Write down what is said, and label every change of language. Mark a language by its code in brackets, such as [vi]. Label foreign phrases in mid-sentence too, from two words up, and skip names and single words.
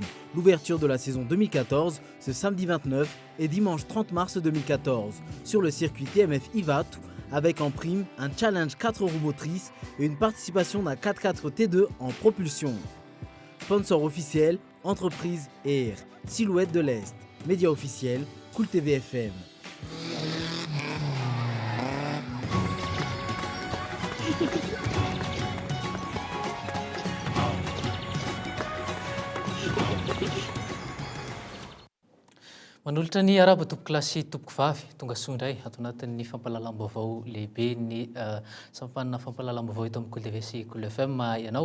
[fr] L'ouverture de la saison 2014, ce samedi 29 et dimanche 30 mars 2014, sur le circuit TMF Ivat, avec en prime un challenge 4 roues motrices et une participation d'un 4x4 T2 en propulsion. Sponsor officiel, entreprise Air, Silhouette de l'Est, média officiel, KOLO TV FM. [mg] Manolotra ny araba tompoko lasy tompoko vavy tonga soa indray ato anatin'ny fampalalam-baovao lehibe ny sampanana fampalalam-baovao eto amin'ny KOLO TV sy KOLO FM ianao.